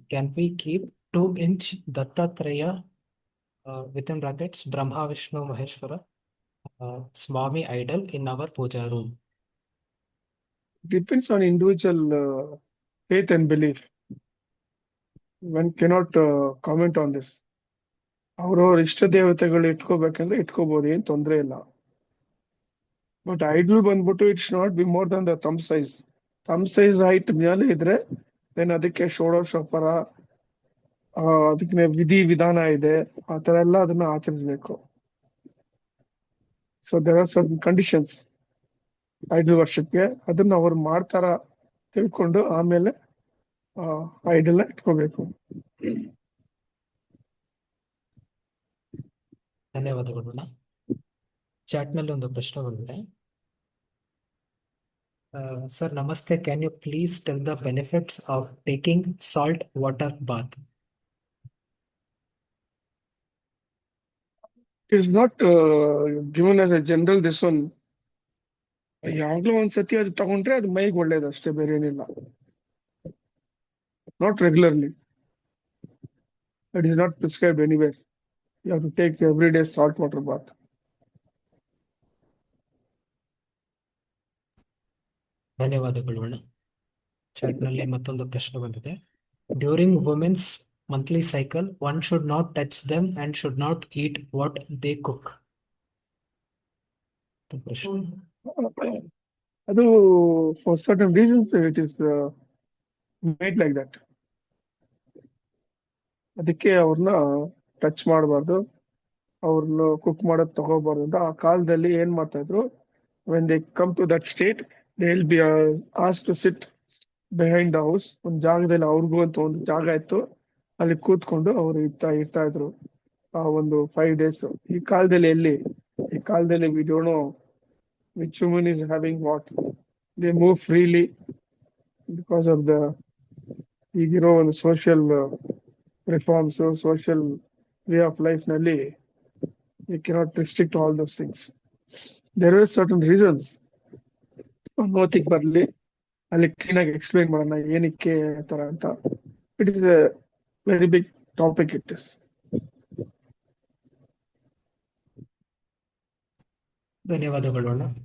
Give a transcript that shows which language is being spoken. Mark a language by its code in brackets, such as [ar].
[en] Can we keep 2 inch Dattatreya within brackets Brahma Vishnu Maheshwara Swami idol in our puja room? Depends on individual faith and belief. One cannot comment on this. [kn] ಅವ್ರವ್ರ ಇಷ್ಟ ದೇವತೆಗಳು ಇಟ್ಕೋಬೇಕಂದ್ರೆ ಇಟ್ಕೋಬಹುದು, ಏನ್ ತೊಂದ್ರೆ ಇಲ್ಲ. But idle ಬಂದ್ಬಿಟ್ಟು [en] it's not be more than the thumb size height [kn] ಮೇಲೆ ಇದ್ರೆ ದೆನ್ ಅದಕ್ಕೆ ಷೋಡಶೋಪರ ಅದಕ್ಕೆ ವಿಧಿ ವಿಧಾನ ಇದೆ, ಆ ತರ ಎಲ್ಲ ಅದನ್ನ ಆಚರಿಸಬೇಕು. [en] So there are certain conditions idol ವರ್ಷಕ್ಕೆ. [kn] ಅದನ್ನ ಅವ್ರು ಮಾಡ್ತಾರ ತಿಳ್ಕೊಂಡು ಆಮೇಲೆ ಐಡಲ್ ಇಟ್ಕೋಬೇಕು. ಧನ್ಯವಾದಗಳು. ಚಾಟ್ ನಲ್ಲಿ ಒಂದು ಪ್ರಶ್ನೆ ಬಂದಿದೆ. [en] Sir namaste, can you please tell the benefits of taking salt water bath? It is not given as a general this one. [kn] ಯಾವಾಗ್ಲೂ ಒಂದ್ಸತಿ ಅದು ತಗೊಂಡ್ರೆ ಅದು ಮೈಗೆ ಒಳ್ಳೇದು ಅಷ್ಟೇ, ಬೇರೆ ಏನಿಲ್ಲ. [en] Not regularly. It is not prescribed anywhere. You have to take every day salt water bath. [kn] ಧನ್ಯವಾದಗಳು ಅಣ್ಣ. ಚಾಟ್ ನಲ್ಲಿ ಮತ್ತೊಂದು ಪ್ರಶ್ನೆ ಬಂದಿದೆ. [en] During women's monthly cycle one should not touch them and should not eat what they cook. [kn] ಪ್ರಶ್ನೆ. [en] ಅದು for certain reasons it is made like that. [kn] ಅದಕ್ಕೆ ಅವ್ರನ್ನ ಟಚ್ ಮಾಡಬಾರ್ದು, ಅವ್ರನ್ನ ಕುಕ್ ಮಾಡೋದ್ ತಗೋಬಾರ್ದು ಅಂತ ಆ ಕಾಲದಲ್ಲಿ ಏನ್ ಮಾಡ್ತಾ ಇದ್ರು. [en] when they come to that state, they'll be asked to sit behind the house. [kn] ಒಂದ್ ಜಾಗದಲ್ಲಿ ಅವ್ರಿಗೂ ಅಂತ ಒಂದು ಜಾಗ ಇತ್ತು, ಅಲ್ಲಿ ಕೂತ್ಕೊಂಡು ಅವ್ರು ಇರ್ತಾ ಇದ್ರು ಆ ಒಂದು [en] 5 days. [kn] ಈ ಕಾಲದಲ್ಲಿ ಎಲ್ಲಿ, ಈ ಕಾಲದಲ್ಲಿ [en] we don't know which woman is having what. They move freely because of the [kn] ಈಗಿರೋ ಒಂದು social [en] reforms, so social way of life ನಲ್ಲಿ we cannot restrict all those things. There are certain reasons. [kn] ನೋತಿಗೆ ಬರಲಿ ಅಲ್ಲಿ clean ಆಗಿ explain ಮಾಡೋಣ ಏನಕ್ಕೆ ಆ ತರ ಅಂತ. [en] It is a very big topic it is. [kn] ಧನ್ಯವಾದಗಳು ಅಣ್ಣ.